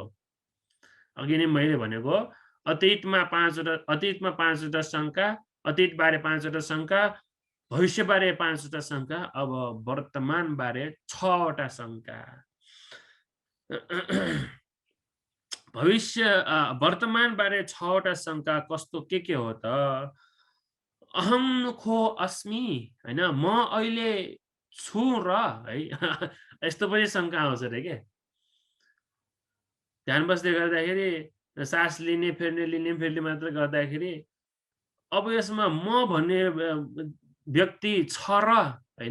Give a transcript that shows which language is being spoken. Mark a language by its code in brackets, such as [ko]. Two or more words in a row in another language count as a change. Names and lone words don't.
[ne] अघि नै मैले भनेको अतीतमा 5 वटा शङ्का, अतीतबारे 5 वटा शङ्का, भविष्यबारे 5 वटा शङ्का, अब वर्तमानबारे 6 वटा शङ्का। वर्तमानबारे 6 वटा शङ्का कस्तो के हो त? [pi] अहं नुखो अस्मि, [ne] हैन? म अहिले छु र, है। यस्तो पनि शङ्का आउँछ अरे के। ध्यान बस्दै गर्दाखेरि सास लिने फेर्ने फेर्ने मात्र गर्दाखेरि अब यसमा म भन्ने व्यक्ति छ र, हैन?